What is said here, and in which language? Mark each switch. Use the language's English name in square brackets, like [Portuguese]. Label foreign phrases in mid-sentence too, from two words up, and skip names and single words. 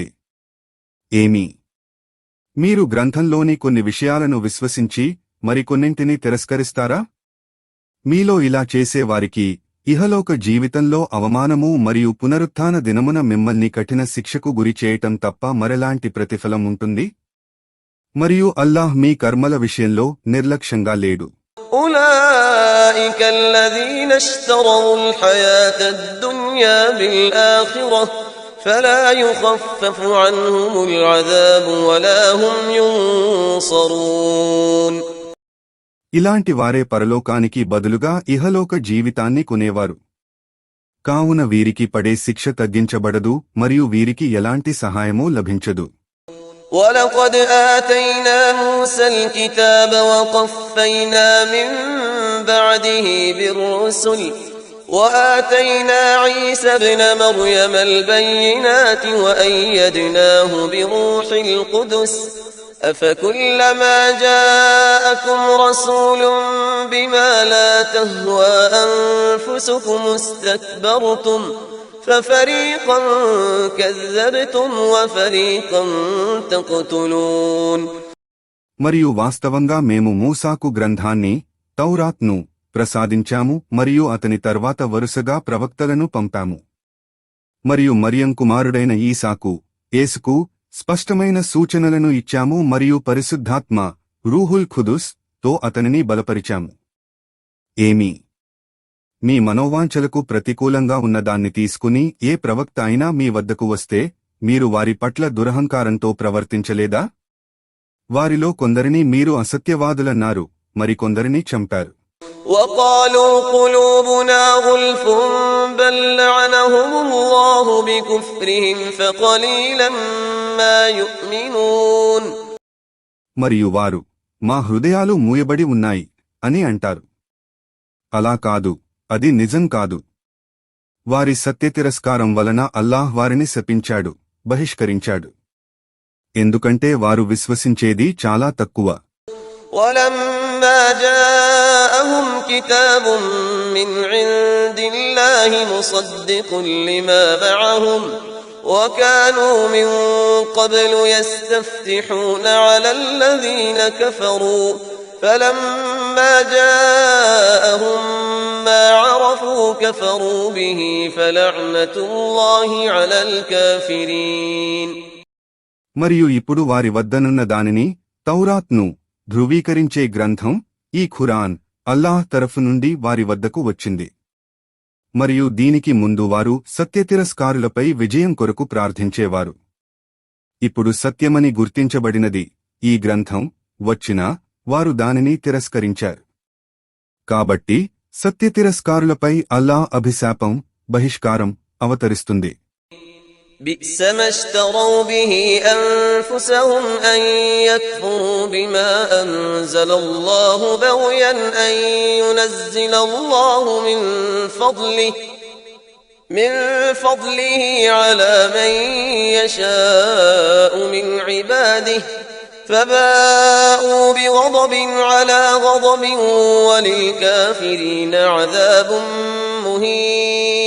[Telugu] ఏమీ మీరు గ్రంథంలోని కొన్ని విషయాలను విశ్వసించి మరికొన్నింటిని తిరస్కరిస్తారా? మీలో ఇలా చేసేవారికి ఇహలోక జీవితంలో అవమానము మరియు పునరుత్థాన దినమున మిమ్మల్ని కఠిన శిక్షకు గురి చేయటం తప్ప మరెలాంటి ప్రతిఫలం ఉంటుంది? మరియు అల్లాహ్ మీ కర్మల విషయంలో నిర్లక్ష్యంగా లేడు. [Arabic] أولئك الذين اشتروا الحياة الدنيا بالآخرة فلا يخفف عنهم العذاب ولا هم ينصرون. [Telugu] ఇలాంటి వారే పరలోకానికి బదులుగా ఇహలోక జీవితాన్ని కొనేవారు, కావున వీరికి పడే శిక్ష తగ్గించబడదు మరియు వీరికి ఎలాంటి సహాయమూ లభించదు. [Arabic] وَلَقَدْ آتَيْنَا مُوسَى الْكِتَابَ وَقَفَّيْنَا مِنْ بعده بالرسل وآتينا عيسى ابن مريم البينات وأيدناه بروح القدس أفكلما جاءكم رسول بما لا تهوى أنفسكم استكبرتم ففريقا كذبتم وفريقا تقتلون. [Telugu] మరియు వాస్తవంగా మేము మూసాకు గ్రంథాన్ని తౌరాత్ను ప్రసాదించాము మరియు అతని తర్వాత వరుసగా ప్రవక్తలను పంపాము. మరియు మరియం కుమారుడైన ఈసాకు యేసుకు స్పష్టమైన సూచనలను ఇచ్చాము మరియు పరిశుద్ధాత్మ [Arabic] روح القدس [Telugu] తో అతనిని బలపరిచాము. ఏమీ మీ మనోవాంఛలకు ప్రతికూలంగా ఉన్నదాన్ని తీసుకుని ఏ ప్రవక్త అయినా మీ వద్దకు వస్తే మీరు వారి పట్ల దురహంకారంతో ప్రవర్తించలేదా? వారిలో కొందరిని మీరు అసత్యవాదులన్నారు, మరికొందరిని చంపారు. [Arabic] وقالوا قلوبنا غلف بل لعنهم الله بكفرهم فقليلا ما يؤمنون. [Telugu] మరియు వారు మా హృదయాలు మూయబడి ఉన్నాయి అని అంటారు. అలా కాదు, అది నిజం కాదు. వారి సత్యతిరస్కారం వలన అల్లాహ్ వారిని శపించాడు, బహిష్కరించాడు. ఎందుకంటే వారు విశ్వసించేది చాలా తక్కువ. [Arabic] ولما جاءهم كتاب من عند الله مصدق لما معهم وكانوا من قبل يستفتحون على الذين كفروا فلما جاءهم ما عرفوا كفروا به فلعنة الله على الكافرين. [Telugu] మరియు ఇప్పుడు వారి వద్దనున్న దానిని తౌరాత్ను ధృవీకరించే గ్రంథం ఈ ఖురాన్ అల్లాహ్ తరఫు నుండి వారి వద్దకు వచ్చింది. మరియు దీనికి ముందు వారు సత్యతిరస్కారులపై విజయం కొరకు ప్రార్థించేవారు. ఇప్పుడు సత్యమని గుర్తించబడినది ఈ గ్రంథం వచ్చినా వారు దానిని తిరస్కరించారు. కాబట్టి సత్యతిరస్కారులపై అల్లాహ్ అభిశాపం, బహిష్కారం అవతరిస్తుంది. [Arabic] بئس ما اشتروا به أنفسهم أن يكفروا بما أنزل الله بغيا أن ينزل الله من فضله على من يشاء من عباده فباءوا بغضب على غضب وللكافرين عذاب مهين.